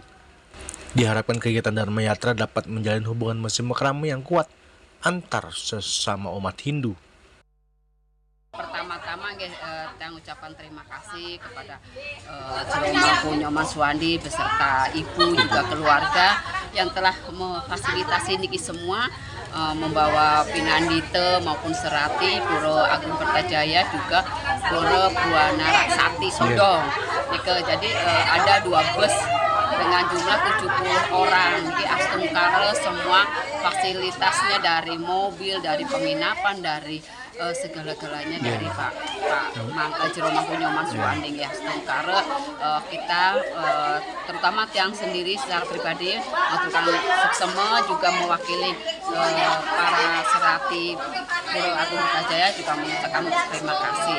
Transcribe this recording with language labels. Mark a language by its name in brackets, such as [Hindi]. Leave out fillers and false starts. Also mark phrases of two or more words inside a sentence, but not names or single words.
[Indonesian] Diharapkan kegiatan Dharma Yatra dapat menjalin hubungan mesimakrama yang kuat antar sesama umat Hindu. Pertama-tama saya ucapan terima kasih kepada Jero Mangku Nyoman Suwandi beserta ibu juga keluarga yang telah memfasilitasi niki semua, membawa Pinandite maupun Serati Pura Agung Kertajaya juga Pura Buana Raksati Sodong. Jadi ada 2 bus dengan jumlah 70 orang. Di Astungkara semua fasilitasnya dari mobil, dari penginapan, dari segala-galanya dari Pak Jero Mangku Nyoman Suwandi ya. Astungkara kita terutama tiang sendiri secara pribadi tukang suksema juga mewakili para Serati Pura Agung Kertajaya juga mengucapkan terima kasih.